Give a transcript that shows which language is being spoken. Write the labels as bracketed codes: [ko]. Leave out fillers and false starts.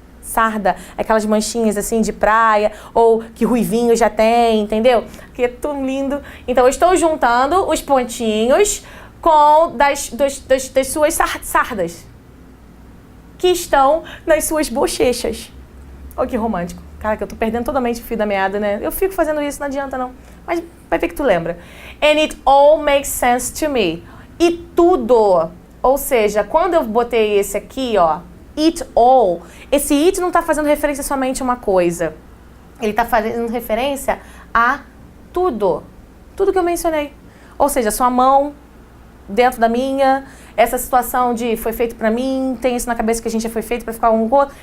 [pt] Sarda, aquelas manchinhas assim de praia, ou que ruivinho já tem, entendeu? Que é tão lindo. Então, eu estou juntando os pontinhos com das suas sardas, que estão nas suas bochechas. Olha que romântico. Cara, que eu tô perdendo totalmente o fio da meada, né? Eu fico fazendo isso, não adianta não. Mas vai ver que tu lembra. [en] And it all makes sense to me. [pt] E tudo. Ou seja, quando eu botei esse aqui, ó, [en] it all, [pt] esse it não tá fazendo referência somente a uma coisa. Ele tá fazendo referência a tudo. Tudo que eu mencionei. Ou seja, sua mão dentro da minha, essa situação de foi feito pra mim, tem isso na cabeça que a gente já foi feito pra ficar um com o outro.